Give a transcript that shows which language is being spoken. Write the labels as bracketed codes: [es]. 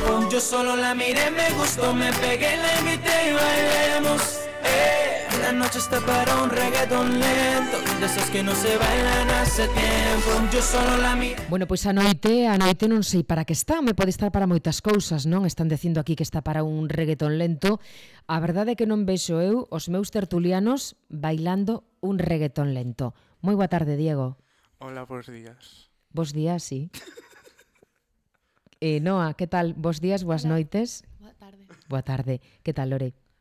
[es] Yo solo la miré, me gustó, me pegué, la invité y bailemos. La noche está para un reggaetón lento, de esos que no se bailan hace tiempo. Yo solo la miré. [gl] Bueno, pois a noite non sei para que está, me pode estar para moitas cousas, non? Están dicindo aquí que está para un reggaetón lento. A verdade é que non vexo eu os meus tertulianos bailando un reggaetón lento. Moi boa tarde, Diego. Hola, bons días. Bons días, sí. Noa, que tal? Bos días, boas Hola. Noites. Boa tarde. Boa tarde. Que tal, Lore?